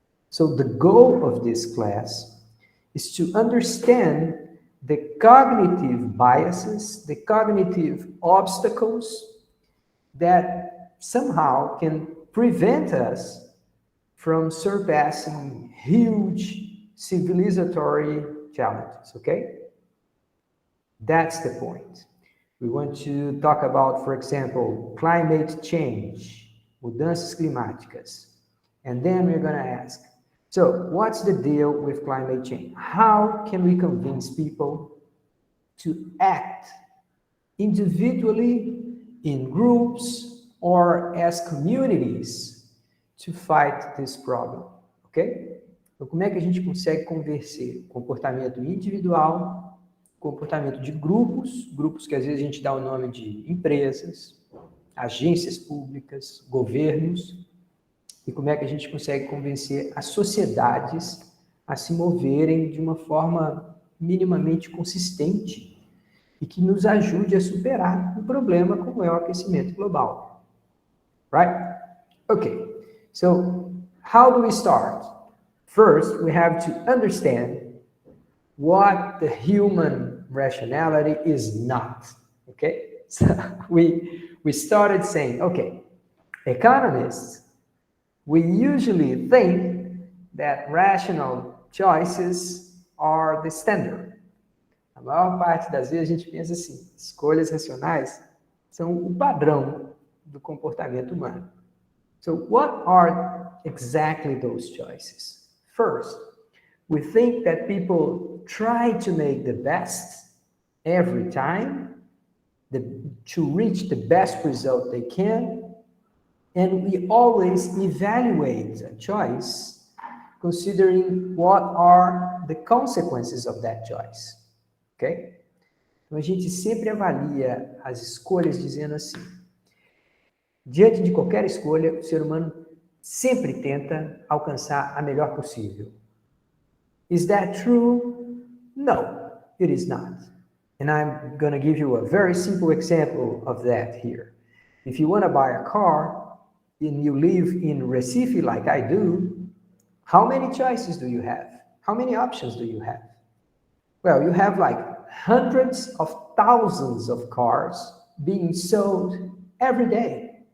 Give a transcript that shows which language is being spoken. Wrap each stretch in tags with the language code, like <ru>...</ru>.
<en>So the goal of this class is to understand the cognitive biases, the cognitive obstacles that somehow can prevent us from surpassing huge civilizatory challenges, okay? That's the point. We want to talk about, for example, climate change,</en> <pt>mudanças climáticas.</pt> <en>And then we're going to ask, so what's the deal with climate change? How can we convince people to act individually, in groups, or as communities to fight this problem? Ok?</en> <pt>Então, como é que a gente consegue convencer comportamento individual, comportamento de grupos que às vezes a gente dá o nome de empresas, agências públicas, governos, e como é que a gente consegue convencer as sociedades a se moverem de uma forma minimamente consistente e que nos ajude a superar um problema como é o aquecimento global.</pt> <en>Right? Okay. So, how do we start? First, we have to understand what the human rationality is not. Okay? So, we started saying, okay, economists, we usually think that rational choices are the standard.</en> <pt>A maior parte das vezes a gente pensa assim, escolhas racionais são o padrão do comportamento humano.</pt> <en>So what are exactly those choices? First, we think that people try to make the best every time, to reach the best result they can, and we always evaluate a choice considering what are the consequences of that choice. Ok?</en> <pt>Então, a gente sempre avalia as escolhas dizendo assim, diante de qualquer escolha, o ser humano sempre tenta alcançar a melhor possível.</pt> <en>Is that true? No, it is not. And I'm going to give you a very simple example of that here. If you want to buy a car and you live in Recife like I do, how many choices do you have? How many options do you have? Well, you have like hundreds of thousands of cars being sold every day.</en>